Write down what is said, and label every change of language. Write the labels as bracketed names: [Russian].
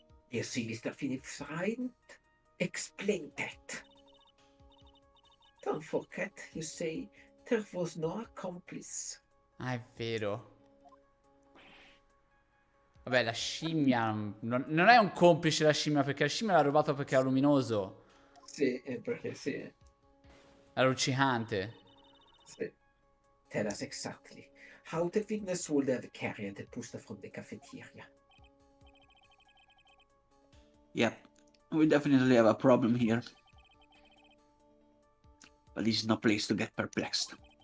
[English] You see, Mr. Phillips Wright? Explain that. Don't forget, you say, there was no accomplice. [Italian] Ah, è vero. Vabbè, la scimmia... Non è un complice la scimmia, perché la scimmia l'ha rubato perché era luminoso. Sì, perché sì. Era luccicante. Sì. [English] Tell us exactly how the witness would have carried the booster from the cafeteria. Yep, we definitely have a problem here. But this is no place to get perplexed.